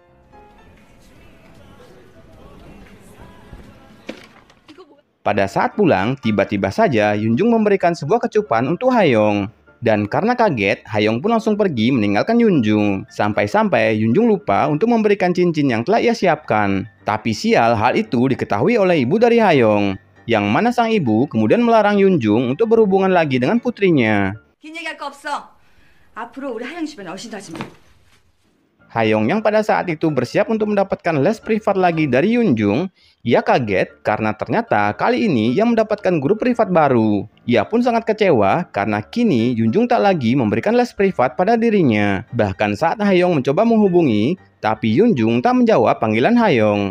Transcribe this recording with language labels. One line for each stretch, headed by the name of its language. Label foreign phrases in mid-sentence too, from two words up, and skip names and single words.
Indonesian: Pada saat pulang, tiba-tiba saja Yunjung memberikan sebuah kecupan untuk Hayong. Dan karena kaget, Hayong pun langsung pergi meninggalkan Yunjung. Sampai-sampai Yunjung lupa untuk memberikan cincin yang telah ia siapkan. Tapi sial, hal itu diketahui oleh ibu dari Hayong. Yang mana sang ibu kemudian melarang Yunjung untuk berhubungan lagi dengan putrinya.
Korean: 긴 얘기할 거 없어. 앞으로 우리 하영 집에 어신하지 마.
Indonesian: Hayong yang pada saat itu bersiap untuk mendapatkan les privat lagi dari Yunjung, ia kaget karena ternyata kali ini ia mendapatkan guru privat baru. Ia pun sangat kecewa karena kini Yunjung tak lagi memberikan les privat pada dirinya. Bahkan saat Hayong mencoba menghubungi, tapi Yunjung tak menjawab panggilan Hayong.